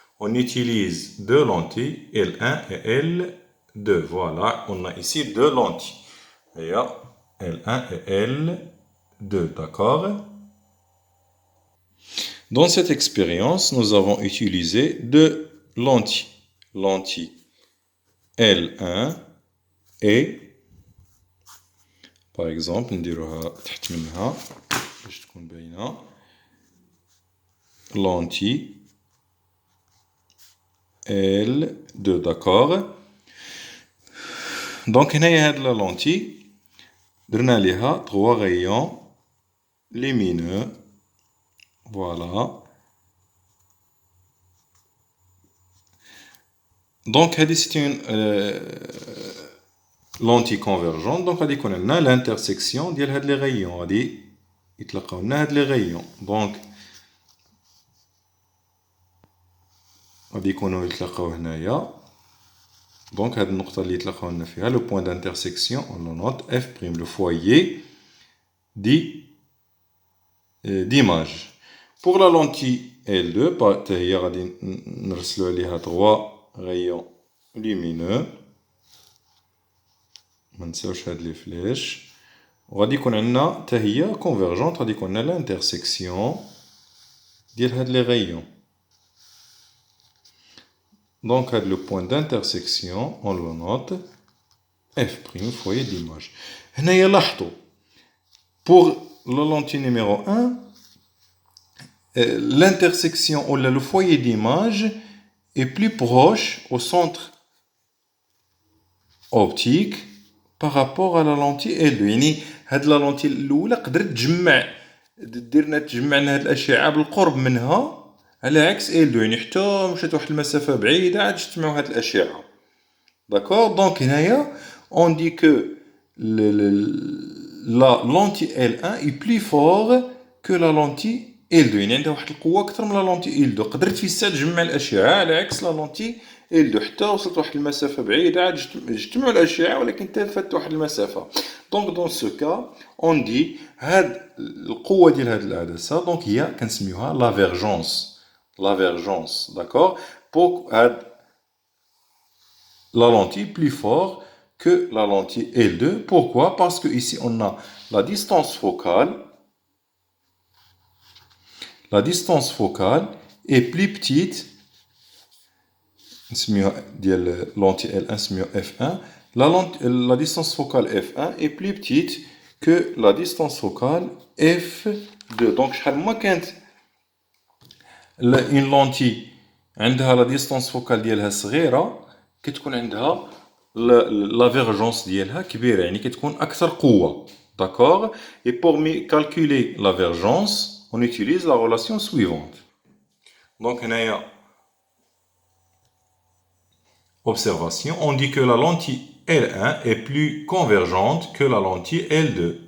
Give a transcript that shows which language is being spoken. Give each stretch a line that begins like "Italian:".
French: On utilise deux lentilles, L1 et L2. Voilà, on a ici deux lentilles. Il y a L1 et L2, d'accord? Dans cette expérience, nous avons utilisé deux lentilles. Lentille L1 et, par exemple,
Arabic: نديروها تحت منها باش تكون باينة.
French: Lentille L2, d'accord.
Arabic: Donc هنايا هاد لا lentille درنا ليها 3 rayons lumineux.
French: Voilà. Donc c'est une lentille convergente.
Arabic: Donc غادي يكون عندنا l'intersection ديال هاد لي rayons. غادي يتلاقاو لنا هاد لي rayons. Donc غادي يكونوا يتلاقاو هنايا.
French: Donc
Arabic: هاد النقطة اللي يتلاقاو لنا فيها
French: le point d'intersection on le note F', le foyer d'image. Pour la lentille L2
Arabic: حتى هي غادي نرسلو عليها
French: 3 rayons lumineux.
Arabic: ما نساوش هاد لي فلاش. وغادي يكون عندنا حتى هي convergente. غادي يكون عندنا l'intersection ديال هاد لي rayons.
French: Donc le point d'intersection on le note F', foyer d'image.
Arabic: هنايا لاحظوا
French: pour la lentille numéro 1 l'intersection ou le foyer d'image est plus proche au centre optique par rapport à la lentille L2.
Arabic: يعني هاد لا lentille الاولى قدرت تجمعنا هاد الاشعه بالقرب منها على عكس L2. يعني حتى مشات واحد المسافه بعيده عاد اجتمعوا هاد الاشعه.
French: D'accord. Donc هنايا on dit que la lentille L1 est plus fort que la lentille L2.
Arabic: يعني عندها واحد القوة أكثر من la lentille L2. قدرت في الساعة تجمع الأشعة على عكس la lentille L2. حتى وصلت واحد المسافة بعيدة عاد اجتمعوا الأشعة ولكن تفت واحد المسافة.
French: Donc dans ce cas on dit
Arabic: هاد القوة ديال هاد العدسة donc هي كنسميوها
French: la vergence. La vergence, d'accord. Pour هاد la lentille plus fort que la lentille L2. Pourquoi? Parce que ici on a la distance focale. La distance focale est plus petite.
Arabic: ديال lentille L1 نسميوها F1.
French: La distance focale F1 est plus petite que la distance focale F2.
Arabic: Donc شحال ما كانت une lentille عندها la distance focale ديالها صغيرة كتكون عندها la vergence ديالها كبيرة. يعني كتكون أكثر قوة. D'accord.
French: Et pour calculer la vergence on utilise la relation suivante. Donc هنايا observation, on dit que la lentille L1 est plus convergente que la lentille L2.